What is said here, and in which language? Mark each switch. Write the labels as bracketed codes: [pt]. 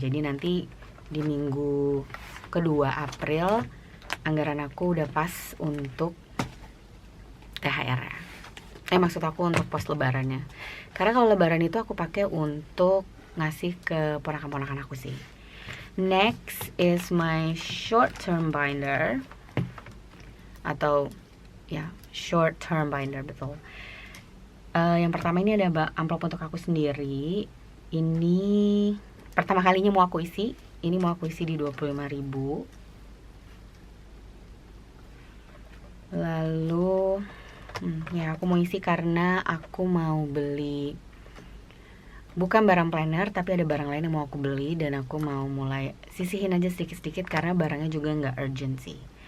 [id] Jadi nanti di minggu kedua April anggaran aku udah pas untuk THR ya. Maksud aku untuk pos lebarannya. Karena kalau lebaran itu aku pakai untuk ngasih ke ponakan-ponakan aku sih. [en] Next is my short term binder [id] atau ya [en] short term binder, betul. [id] Yang pertama ini ada amplop untuk aku sendiri. Ini pertama kalinya mau aku isi. Ini mau aku isi di 25.000. Lalu ya aku mau isi karena aku mau beli bukan barang planner, tapi ada barang lain yang mau aku beli dan aku mau mulai sisihin aja sedikit-sedikit karena barangnya juga nggak urgent sih.